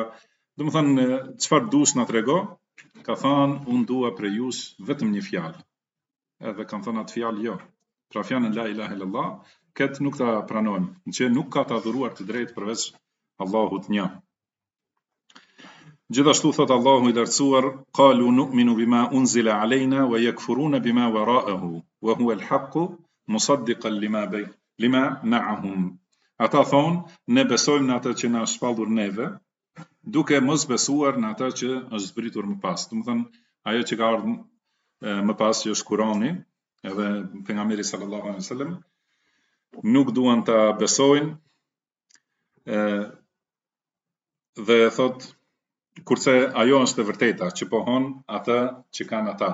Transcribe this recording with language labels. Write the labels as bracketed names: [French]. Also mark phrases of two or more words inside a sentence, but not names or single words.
[Albanian] Do të thonë çfarë dush na trego? Ka thënë unë dua për jush vetëm një fjalë. Edhe kanë thënë atë fjalë jo. Pra fjalën [Arabic] لا إله إلا الله, [Albanian] këtë nuk ta pranojmë, që nuk ka të adhuruar të drejtë përveç Allahut një. Gjithashtu thot Allahu i lartësuar, [Arabic] قالوا نؤمن بما أنزل علينا ويكفرون بما وراءه وهو الحق مصدقا لما معهم. [Albanian] Ata thonë, ne besojmë në atë që na është shpallur neve, duke mos besuar në atë që është zbritur më pas. Do të thonë, ajo që ka ardhur më pas që është Kurani, edhe pejgamberi [Arabic] صلى الله عليه وسلم, [Albanian] nuk duan ta besojnë, dhe thot kurse ajo është e vërteta që pohon atë që kanë ata.